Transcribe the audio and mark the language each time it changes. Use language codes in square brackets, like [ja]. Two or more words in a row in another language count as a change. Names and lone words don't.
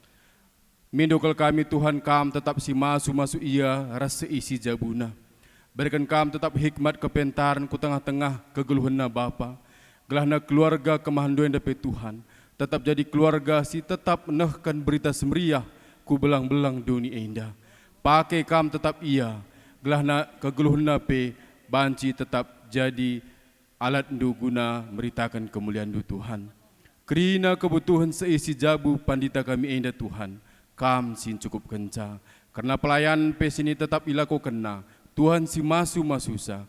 [btx] Mindokal kami Tuhan kam tetap si masu ia rasa isi jabuna. Berikan kam tetap hikmat kepentaran ku tengah-tengah kegeluhanna Bapa. Gelahna keluarga kemahandu enda pe Tuhan. Tetap jadi keluarga si tetap nehkan berita semeriah ku belang-belang dunia indah. Pakai kam tetap ia, gelahna kegeluhna pe banci tetap jadi alat ndu guna meritakan kemuliaan du Tuhan. Kerina kebutuhan seisi jabu pandita kami indah Tuhan, kam sin cukup kenca. Karena pelayan pe sini tetap ilaku kena, Tuhan si masu-masusa.